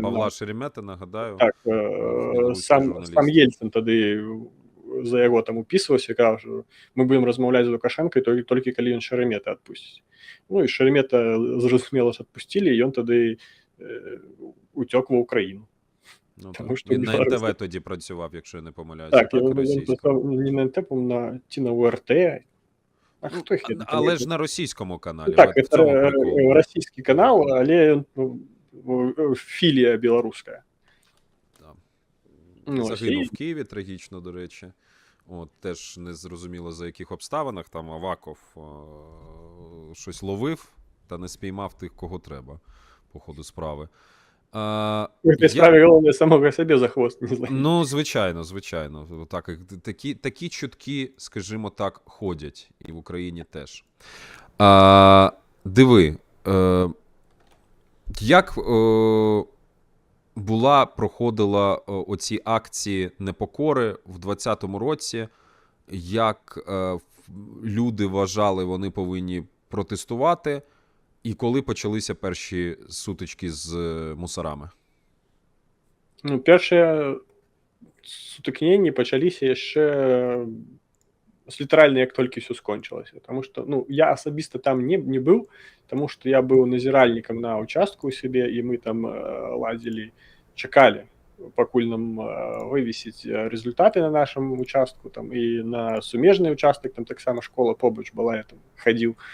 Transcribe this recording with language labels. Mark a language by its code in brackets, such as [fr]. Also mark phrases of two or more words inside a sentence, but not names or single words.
[uk] Павла Шеремета, нагадаю. [be] Так, сам Ельцин тады за яго там упісваўся, казаў, што мы будем размаўляць з Лукашэнкай толькі калі ён Шеремета адпусціць. Ну і Шеремета, зразумела, адпусцілі, і ён тады уцёк ва Ўкраіну. [uk] Ну, він на НТВ тоді працював, якщо я не помиляюся. Так, він працював не на НТВ, ці на УРТ. А хто їх? Але ж на російському каналі. Так, це російський канал, але філія білоруська. Загинув в Києві, трагічно, до речі. От теж не зрозуміло за яких обставинах. Там Аваков щось ловив та не спіймав тих, кого треба, по ходу справи. [ru] В этой [uk] справе головне самого себе за хвост не зловить. Ну, звичайно. Так, такі чутки, скажімо так, ходять. І в Україні теж. Диви, як проходила оці акції непокори в 2020 році, як люди вважали, вони повинні протестувати, і коли почалися перші сутички з мусорами? [be] Ну, першыя сутыкненні пачаліся яшчэ літаральна, як толькі ўсё скончылася. Таму што я асабіста там не быў, таму што я быў назіральнікам на участку ў сябе, і мы там ладзілі, чакалі, пакуль нам вывесіць результаты на нашым участку, там і на сумежны участак, там таксама школа побач была, я там хадзіў.